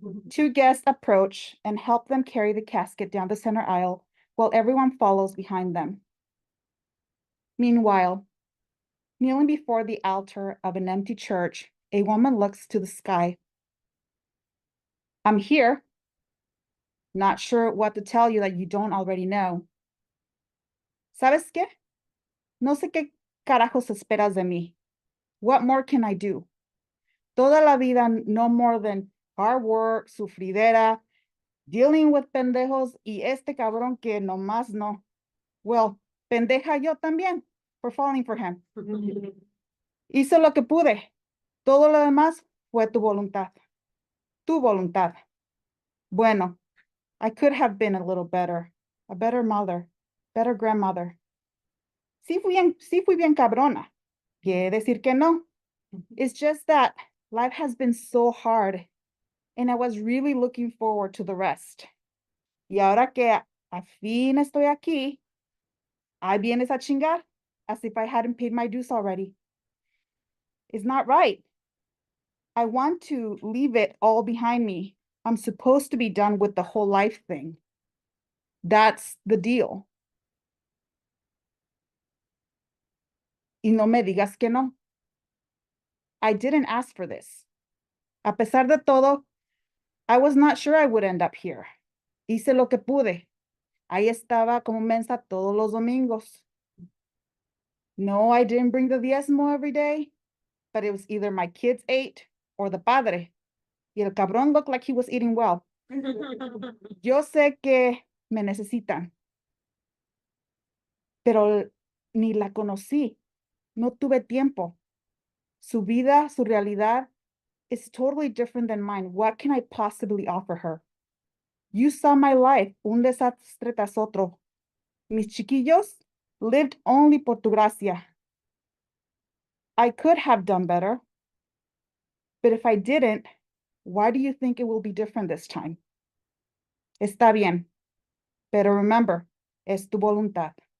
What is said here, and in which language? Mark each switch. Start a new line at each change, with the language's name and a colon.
English: Two guests approach and help them carry the casket down the center aisle while everyone follows behind them. Meanwhile, kneeling before the altar of an empty church, a woman looks to the sky. I'm here. Not sure what to tell you that you don't already know.
Spanish: ¿Sabes qué? No sé qué carajos esperas de mí.
English: What more can I do?
Spanish: Toda la vida
English: no more than hard work,
Spanish: sufridera,
English: dealing with
Spanish: pendejos y este cabrón que nomás no.
English: Well,
Spanish: pendeja yo también
English: for falling for him.
Spanish: Hice lo que pude. Todo lo demás fue tu voluntad. Tu voluntad. Bueno,
English: I could have been a little better, a better mother, better grandmother.
Spanish: Sí fui bien cabrona. Quiere decir que no.
English: It's just that life has been so hard, and I was really looking forward to the rest.
Spanish: Y ahora que a fin estoy aquí, ahí vienes a chingar
English: as if I hadn't paid my dues already. It's not right. I want to leave it all behind me. I'm supposed to be done with the whole life thing. That's the deal.
Spanish: Y no me digas que no.
English: I didn't ask for this.
Spanish: A pesar de todo,
English: I was not sure I would end up here.
Spanish: Hice lo que pude. Ahí estaba como mensa todos los domingos.
English: No, I didn't bring the diezmo every day, but it was either my kids ate or the padre.
Spanish: Y el cabrón
English: looked like he was eating well.
Spanish: Yo sé que me necesitan, pero ni la conocí. No tuve tiempo. Su vida, su realidad
English: is totally different than mine. What can I possibly offer her? You saw my life,
Spanish: un desastre tras otro. Mis chiquillos
English: lived only
Spanish: por tu gracia.
English: I could have done better, but if I didn't, why do you think it will be different this time?
Spanish: Está bien, pero
English: remember,
Spanish: es tu voluntad.